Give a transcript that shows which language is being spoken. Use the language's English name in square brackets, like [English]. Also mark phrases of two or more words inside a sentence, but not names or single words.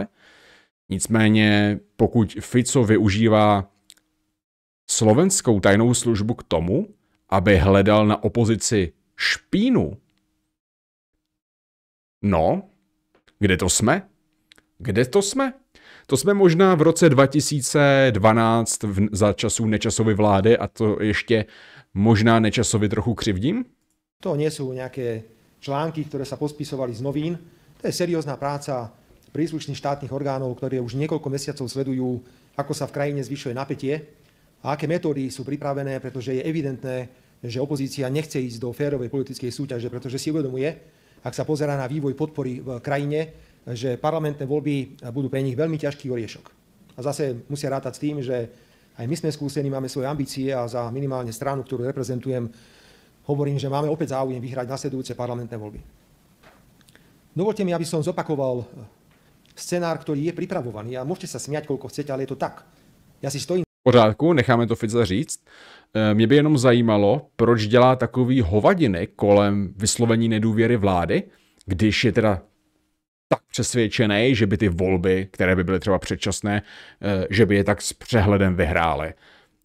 [Czech] Nicméně pokud Fico využívá slovenskou tajnou službu k tomu, aby hledal na opozici špínu, no, kde to jsme? Kde to jsme? To jsme možná v roce 2012 za časů Nečasovy vlády a to ještě možná Nečasovi trochu křivdím? [Slovak] To nie sú nejaké články, ktoré sa pospisovali z novín. To je seriózna práca príslušných štátnych orgánov, ktoré už niekoľko mesiacov sledujú, ako sa v krajine zvyšuje napätie a aké metódy sú pripravené, pretože je evidentné, že opozícia nechce ísť do férovej politickej súťaže, pretože si uvedomuje, ak sa pozerá na vývoj podpory v krajine, že parlamentné voľby budú pre nich veľmi ťažký oriešok. A zase musia rátať s tým, že aj my sme skúsení, máme svoje ambície a za minimálne stranu, ktorú reprezentujem, hovorím, že máme opäť záujem vyhrať nasledujúce parlamentné voľby. Dovolte mi, aby som zopakoval scenár, ktorý je pripravovaný a môžete sa smiať, koľko chcete, ale je to tak. Ja si stojím... [Czech] V pořádku, necháme to Fica říct. Mě by jenom zajímalo, proč dělá takový hovadiny kolem vyslovení nedůvěry vlády, když je teda tak přesvědčený, že by ty volby, které by byly třeba předčasné, že by je tak s přehledem vyhrály.